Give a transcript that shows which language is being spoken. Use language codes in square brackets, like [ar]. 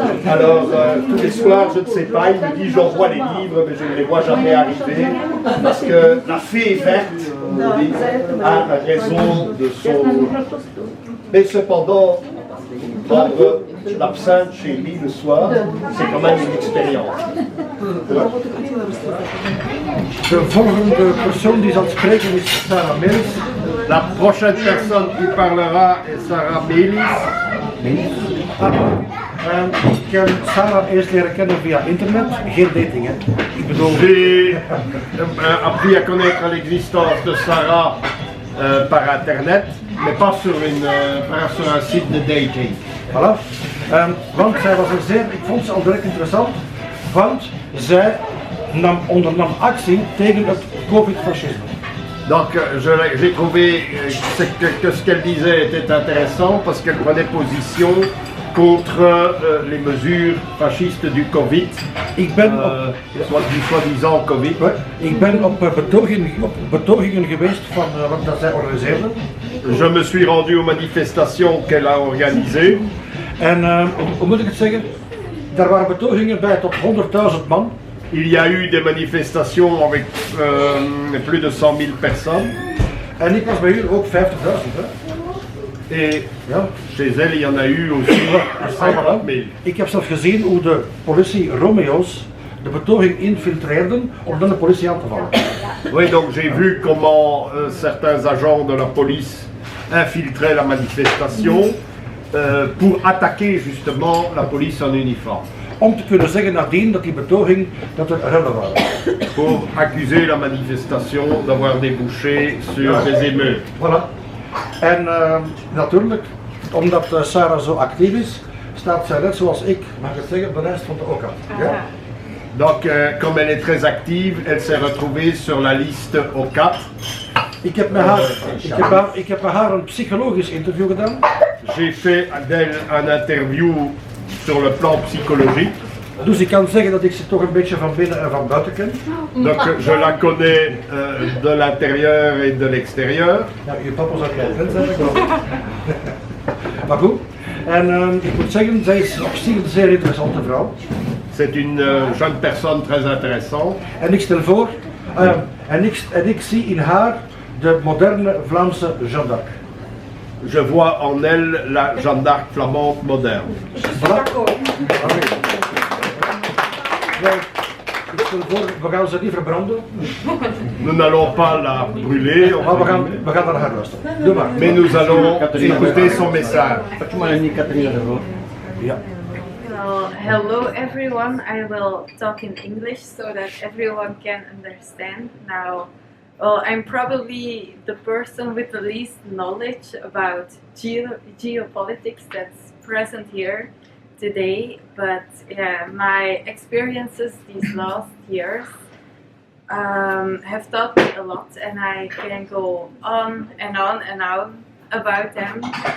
[fr] Alors, tous les soirs, je ne sais pas, il me dit j'envoie les livres, mais je ne les vois jamais arriver, parce que la fée verte, on dit, a raison de son... Mais cependant, prendre l'absinthe chez lui le soir, c'est quand même une expérience. [nl] De volgende persoon die zal spreken is Sarah Melis. [fr] La prochaine personne qui parlera est Sarah Melis. [nl] Ik heb Sarah eerst leren kennen via internet, geen dating hè. Ik bedoel... [fr] J'ai appris à connaître l'existence de Sarah par internet, mais pas sur un site de dating. Voilà. [nl] Want zij was ik vond ze al direct interessant, want zij ondernam actie tegen het COVID-fascisme. [fr] Donc j'ai trouvé que ce qu'elle disait était intéressant parce qu'elle prenait position contre les mesures fascistes du Covid, du soi-disant Covid. [nl] Ik ben op betogingen geweest van wat zij organiseerde. [fr] Je me suis rendu aux manifestations qu'elle a organisées. [nl] En hoe moet ik het zeggen? Daar waren betogingen bij tot 100.000 man. [fr] Il y a eu des manifestations avec plus de 100 000 personnes. [nl] En ik was bij u ook 50.000. [fr] Et chez elle, il y en a eu aussi 50 000. [nl] Ik heb zelf gezien hoe de politie Romeo's de betoging infiltreerden om dan de politie aan te vallen. [fr] Oui, donc j'ai vu comment certains agents de la police infiltraient la manifestation pour attaquer justement la police en uniforme. [nl] Om te kunnen zeggen nadien dat die betoging dat er rellen waren. [fr] Pour accuser la manifestation d'avoir débouché sur des émeutes. Voilà. [nl] En natuurlijk, omdat Sarah zo actief is, staat zij net zoals ik, mag ik het zeggen, op de lijst van de OCA. Ja? [fr] Donc, comme elle est très active, elle s'est retrouvée sur la liste O4. [nl] Ik heb met haar een psychologisch interview gedaan. [fr] J'ai fait d'elle un interview sur le plan psychologique. [nl] Dus ik kan zeggen dat ik ze toch een beetje van binnen en van buiten ken. [fr] Donc je la connais de l'intérieur et de l'extérieur. [nl] Ja, je papa zou het wel zijn, maar goed. En ik moet zeggen, zij is op zich een zeer interessante vrouw. [fr] C'est une jeune personne très intéressante. [nl] En ik stel voor, en ik zie in haar de moderne Vlaamse Jeanne d'Arc. [fr] Je vois en elle la Jeanne d'Arc flamande moderne. Voilà. [nl] Ik stel voor, we gaan ze niet verbranden. [fr] Nous n'allons pas la brûler, [nl] Maar we gaan naar haar luisteren. Doe maar. [fr] mais nous allons écouter son message. Ja. [en] Well, hello everyone. I will talk in English so that everyone can understand. Now, well, I'm probably the person with the least knowledge about geopolitics that's present here today, but yeah, my experiences these last years have taught me a lot, and I can go on and on and on about them.